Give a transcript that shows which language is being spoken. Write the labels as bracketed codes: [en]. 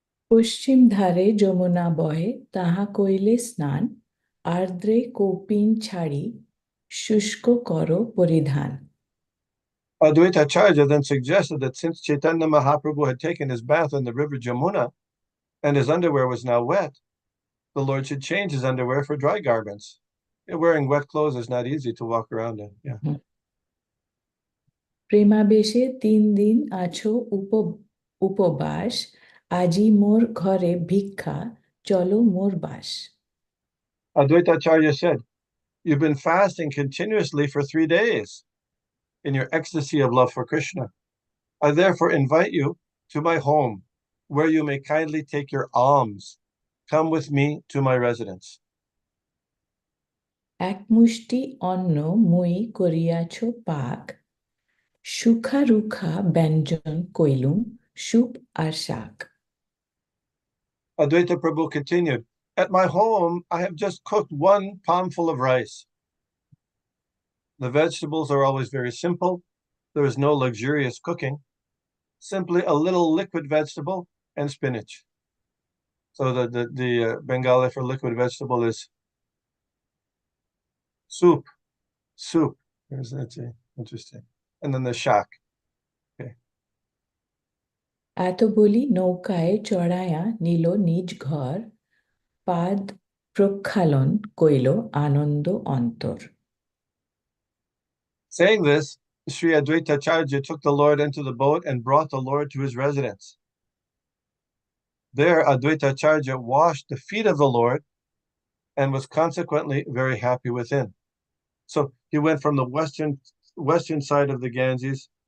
[bn] পশ্চিম ধারে যমুনা বহে তাহা কইলে স্নান আর্দ্রে কৌপিন ছাড়ি শুষ্ক কর পরিধান. [en] Advaita Acharya then suggested that since Chaitanya Mahaprabhu had taken his bath in the river Jamuna and his underwear was now wet, the Lord should change his underwear for dry garments. Wearing wet clothes is not easy to walk around in. Yeah. [bn] প্রেমাবেশে 3 দিন আছো উপবাস আজি মোর ঘরে ভিক্ষা চলো মোর বাস. [en] Advaita Acharya said, "You've been fasting continuously for 3 days in your ecstasy of love for Krishna. I therefore invite you to my home, where you may kindly take your alms. Come with me to my residence." [bn] এক মুষ্টি অন্ন মুই করিয়াছ পাক সুখা রুখা ব্যঞ্জন কইলুম soup আর শাক. [en] Advaita Prabhu continued, "At my home, I have just cooked 1 palmful of rice. The vegetables are always very simple. There is no luxurious cooking, simply a little liquid vegetable and spinach." So the Bengali for liquid vegetable is soup. That's interesting. And then the shak. Okay. [bn] এত বলি নৌকায় চড়াইয়া নিল নিজ ঘর পাদ প্রক্ষালন কইল আনন্দ অন্তর. [en] Saying this, Sri Advaita Acharya took the Lord into the boat and brought the Lord to his residence. There, Advaita Acharya washed the feet of the Lord and was consequently very happy within. So he went from the western side of the Ganges